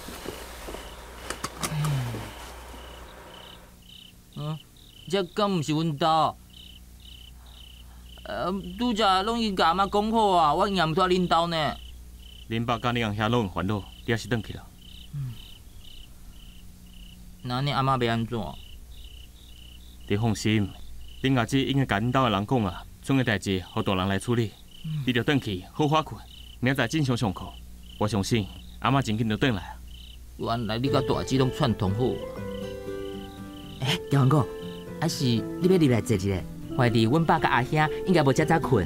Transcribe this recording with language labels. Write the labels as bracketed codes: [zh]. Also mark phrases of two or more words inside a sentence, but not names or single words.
[nan] 这敢毋是阮兜？拄则拢已甲阿妈讲好啊，我硬毋拖恁兜呢。恁爸甲恁翁兄拢有烦恼，你还是转去啦。那恁阿妈要安怎？你放心，恁阿姊已经甲恁兜的人讲啊，种个代志互大人来处理。你着转去好好困。明仔正常上课，我相信阿妈真紧就转来。原来你甲大姊拢串通好啊！大王哥，还是你要入来坐一下？怀疑阮爸甲阿兄应该无遮早困。